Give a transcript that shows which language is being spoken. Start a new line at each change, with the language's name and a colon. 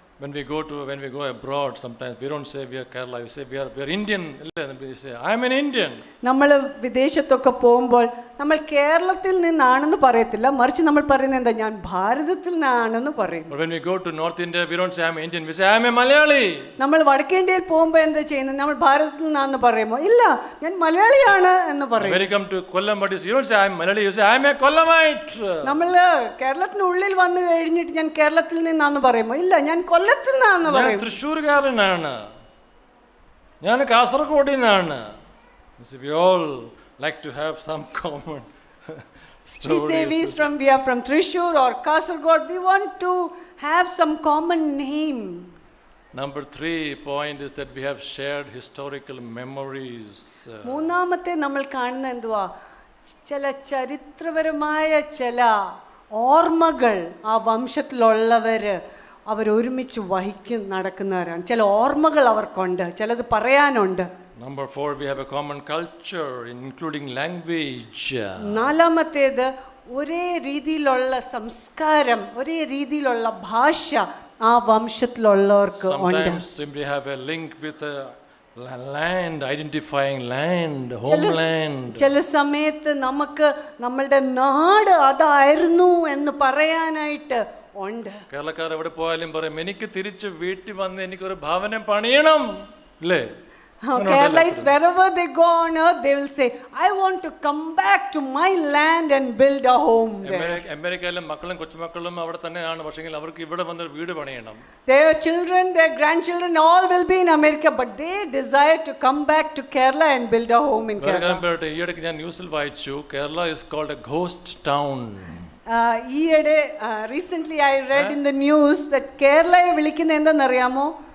English: When we go abroad, sometimes we don't say we are Kerala, we say we are Indian. We say I am an Indian.
Malayalam: നമ്മൾ വിദേശത്തൊക്കെ പോകുമ്പോൾ നമ്മൾ കേരളത്തിൽ നിന്നാണെന്ന് പറയത്തില്ല, മറിച്ച് നമ്മൾ പറയുന്നത് എന്താ, ഞാൻ ഭാരതത്തിൽ നിന്നാണെന്ന് പറയും.
English: But when we go to North India, we don't say I am Indian, we say I am a Malayali.
Malayalam: നമ്മൾ വടക്കേന്ത്യയിൽ പോകുമ്പോൾ എന്താ ചെയ്യുന്നത്, നമ്മൾ ഭാരതത്തിൽ നിന്നാണെന്ന് പറയുമോ, ഇല്ല ഞാൻ മലയാളിയാണ് എന്ന് പറയും.
English: When you come to Kollam, you don't say I am Malayali, you say I am a Kollamite.
Malayalam: നമ്മൾ കേരളത്തിനുള്ളിൽ വന്നു കഴിഞ്ഞിട്ട് ഞാൻ കേരളത്തിൽ നിന്നാണെന്ന് പറയുമോ, ഇല്ല ഞാൻ കൊല്ലത്തിൽ നിന്നാണെന്ന് പറയും. തൃശ്ശൂർകാരനാണ്, ഞാൻ കാസർഗോഡിൽ നിന്നാണ്.
English: We all like to have some common stories. We are from Thrissur or Kasaragod. We want to have some common name. Number 3 point is that we have shared historical memories.
Malayalam: മൂന്നാമത്തെ നമ്മൾ കാണുന്ന എന്തുവാ, ചില ചരിത്രപരമായ ചില ഓർമ്മകൾ ആ വംശത്തിലുള്ളവര് അവരൊരുമിച്ച് നടക്കുന്നവരാണ്. ചില ഓർമ്മകൾ അവർക്കുണ്ട്, ചിലത് പറയാനുണ്ട്.
English: Number 4, we have a common culture, including language.
Malayalam: നാലാമത്തേത് ഒരേ രീതിയിലുള്ള സംസ്കാരം, ഒരേ രീതിയിലുള്ള ഭാഷ ആ വംശത്തിലുള്ളവർക്ക് ഉണ്ട്.
English: Sometimes we have a link with a land, identifying land, homeland.
Malayalam: ചില സമയത്ത് നമുക്ക് നമ്മളുടെ നാട് അതായിരുന്നു എന്ന് പറയാനായിട്ട് ഉണ്ട്. കേരളക്കാർ എവിടെ പോയാലും പറയും എനിക്ക് തിരിച്ച് വീട്ടിൽ വന്ന് എനിക്കൊരു ഭവനം പണിയണം അല്ലേ?
English: Keralites, wherever they go on earth, they will say, I want to come back to my land and build a home there.
Malayalam: അമേരിക്കയിലെ മക്കളും കൊച്ചുമക്കളും അവിടെ തന്നെയാണ്, പക്ഷെങ്കിൽ അവർക്ക് ഇവിടെ വന്ന് വീട് പണിയണം.
English: Their children, their grandchildren, all will be in America, but they desire to come back to Kerala and build a home in Kerala.
Malayalam: ഈയിടയ്ക്ക് ഞാൻ ന്യൂസിൽ വായിച്ചു, Kerala
English: is called a ghost town.
Malayalam: ഈയിടെ
English: recently I read in the news that
Malayalam: കേരളയെ വിളിക്കുന്ന എന്താണെന്നറിയാമോ?